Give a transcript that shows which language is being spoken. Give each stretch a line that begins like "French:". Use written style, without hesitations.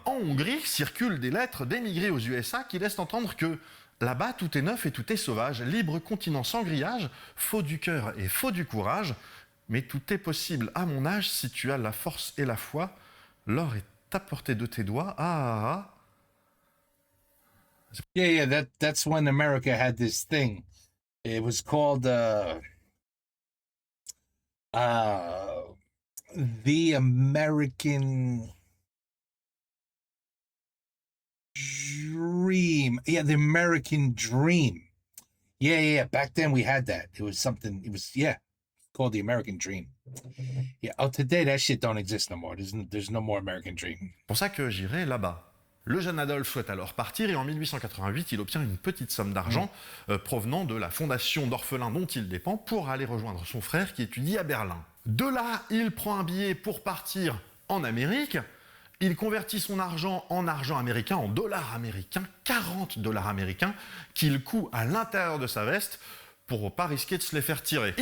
French: En Hongrie circulent des lettres d'émigrés aux USA qui laissent entendre que là-bas, tout est neuf et tout est sauvage, libre continent sans grillage, faux du cœur et faux du courage, mais tout est possible à mon âge si tu as la force et la foi. L'or est à portée de tes doigts. Ah.
English: Yeah, that's when America had this thing. It was called the American Dream. Yeah, the American Dream. Yeah. Back then we had that. It was something. It was called the American Dream. Yeah. Oh, today that shit don't exist no more. There's no more American Dream.
French: C'est pour ça que j'irai là-bas. Le jeune Adolphe souhaite alors partir et en 1888, il obtient une petite somme d'argent provenant de la fondation d'orphelins dont il dépend pour aller rejoindre son frère qui étudie à Berlin. De là, il prend un billet pour partir en Amérique. Il convertit son argent en argent américain, en dollars américains, 40 dollars américains, qu'il coud à l'intérieur de sa veste pour ne pas risquer de se les faire tirer.